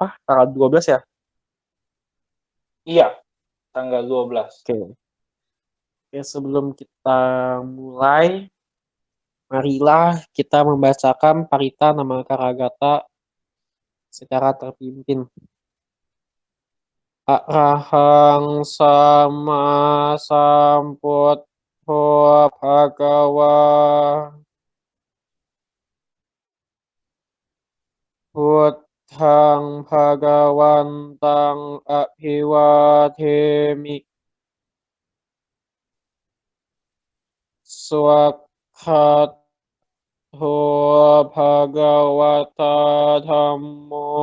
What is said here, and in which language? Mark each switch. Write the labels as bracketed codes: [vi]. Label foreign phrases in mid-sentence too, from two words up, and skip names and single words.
[id] Tanggal 12 ya? Iya, tanggal 12. Oke. Oke, sebelum kita mulai, marilah kita membacakan Parita Namakaraghata secara terpimpin. [pi] Arahang sama sambuddho bhagawa Buddhang bhagawantang abhiwadhemi swakhatho bhagawata dhammo